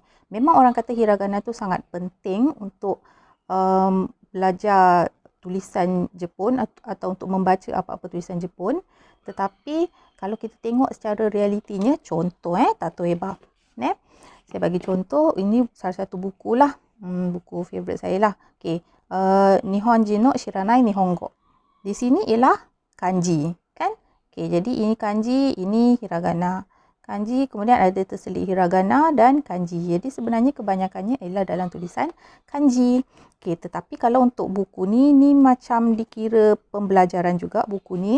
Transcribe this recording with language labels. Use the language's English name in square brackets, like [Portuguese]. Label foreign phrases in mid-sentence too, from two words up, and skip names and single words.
[Malay] Memang orang kata hiragana tu sangat penting untuk belajar tulisan Jepun atau untuk membaca apa-apa tulisan Jepun. Tetapi kalau kita tengok secara realitinya, contoh tatoeba. Saya bagi contoh, ini salah satu buku lah. Buku favourite saya lah. Okay. Nihonjin no Shiranai Nihongo. Di sini ialah kanji. Kan? Okay, jadi ini kanji, ini hiragana. Kanji, kemudian ada terselit hiragana dan kanji. Jadi sebenarnya kebanyakannya ialah dalam tulisan kanji. Okay, tetapi kalau untuk buku ni macam dikira pembelajaran juga buku ni.